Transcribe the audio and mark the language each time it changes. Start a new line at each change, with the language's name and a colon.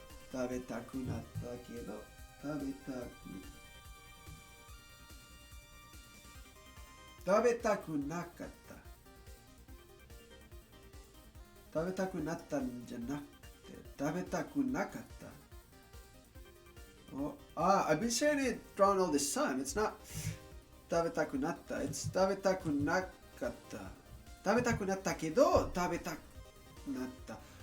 Japanese: 食べたくなったけど食べたく食べたくなかった。食べたくなったんじゃなくて、食べたくなかった。
English: I've been saying it wrong all this time. It's not
Japanese: 食べたくなった。It's 食べたくなかった。食べたくなったけど、食べたくなった。